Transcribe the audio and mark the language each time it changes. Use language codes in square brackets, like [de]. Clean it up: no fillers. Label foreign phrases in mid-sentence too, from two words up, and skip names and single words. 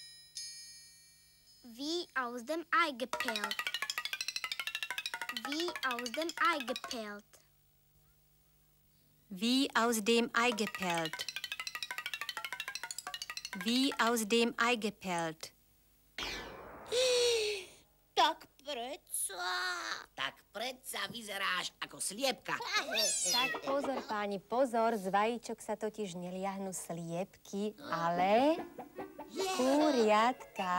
[de] Wie aus dem Ei gepellt. Wie aus dem Ei gepellt. Wie aus dem Ei gepellt. Wie aus dem Ei gepellt. [sk] Tak predsa vyzeráš ako sliepka. Tak pozor, páni, pozor, z vajíčok sa totiž neliahnu sliepky, ale kuriatka.